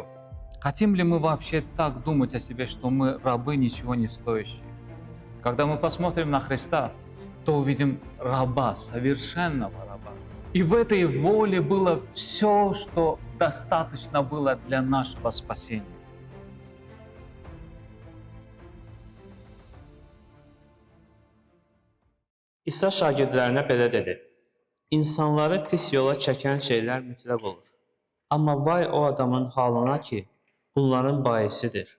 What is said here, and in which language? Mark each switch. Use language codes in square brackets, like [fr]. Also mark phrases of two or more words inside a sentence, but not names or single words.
[ru] Хотим ли мы вообще так думать о себе, что мы рабы ничего не стоящие? Когда мы посмотрим на Христа, то увидим раба, совершенного раба. И в этой воле было все, что достаточно было для нашего спасения. [az] İsa şagirdlərinə belə dedi: İnsanları pis yola çəkən şeylər mütləq olur. Amma vay o adamın halına ki, bunların baisidir.